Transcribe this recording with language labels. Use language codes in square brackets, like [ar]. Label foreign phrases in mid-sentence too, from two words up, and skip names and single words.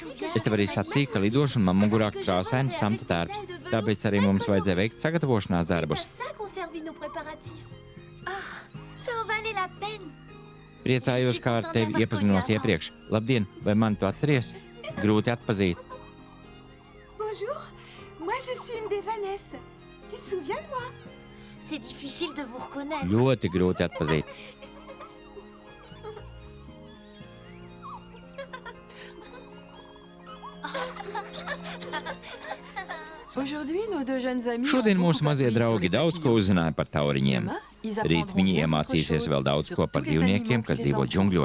[lv] Es tev arī sacīju, ka lidošu un man mugurā krāsains samta tērps. Tāpēc arī mums vajadzēja veikt sagatavošanās darbus. Priecājos, kā ar tevi iepazinos iepriekš. Labdien, vai mani tu atceries? Grūti atpazīt. [fr] Bonjour, moi je suis une des Vanessa. Tu te souviens de moi? C'est difficile de vous reconnaître. [lv] Ļoti grūti atpazīt. Šodien mūsu mazie draugi daudz ko uzzināja par tauriņiem. Rīt viņi iemācīsies vēl daudz ko par dzīvniekiem, kas dzīvo džungļos.